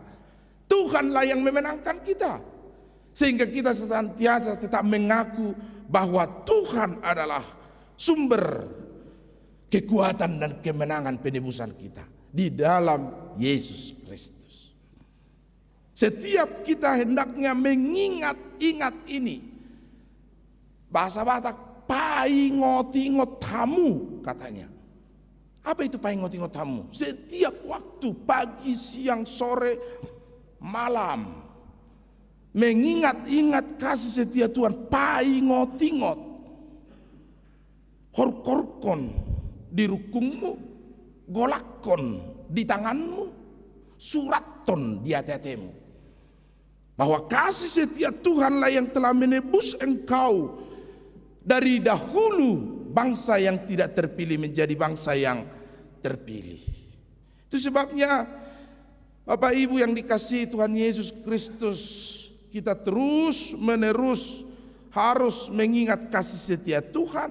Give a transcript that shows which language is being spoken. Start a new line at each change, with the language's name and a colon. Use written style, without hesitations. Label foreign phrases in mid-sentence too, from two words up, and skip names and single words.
Indonesian: Tuhanlah yang memenangkan kita. Sehingga kita senantiasa tetap mengaku bahwa Tuhan adalah sumber kekuatan dan kemenangan penebusan kita di dalam Yesus Kristus. Setiap kita hendaknya mengingat-ingat ini. Bahasa Batak,
Batak Toba: paingot-ingot tamu
Indonesian: katanya. Apa itu
Batak Toba: paingot-ingot tamu?
Indonesian: Setiap waktu, pagi, siang, sore, malam, mengingat-ingat kasih setia Tuhan,
Batak Toba: paingot-ingot. Horkorkon, di rukungmu, golakon di tanganmu, suraton di hati-hatimu.
Indonesian: Bahwa kasih setia Tuhanlah yang telah menebus engkau dari dahulu bangsa yang tidak terpilih menjadi bangsa yang terpilih. Itu sebabnya Bapak Ibu yang dikasihi Tuhan Yesus Kristus, kita terus menerus harus mengingat kasih setia Tuhan.